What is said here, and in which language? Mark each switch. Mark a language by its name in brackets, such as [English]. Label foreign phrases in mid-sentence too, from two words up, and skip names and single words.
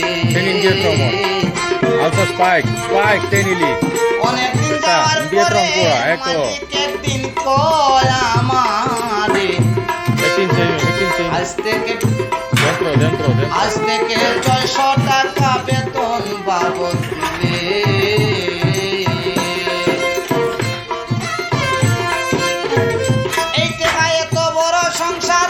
[Italian] Tieni indietro, amore. Alza Spike, tieni lì. [Bangla] অনেকদিন [Italian] Sta, [Bangla] যাওয়ার [Italian] indietro [Bangla] পরে [Italian] ancora, eccolo. [Bangla] মালিক একদিন কয়া মারে [Italian] Metti insieme. [Bangla] আজ থেকে [Italian] Dentro. [Bangla] আজ থেকে 600 টাকা বেতন বাবদ দিলে এই টাকায় এত বড় সংসার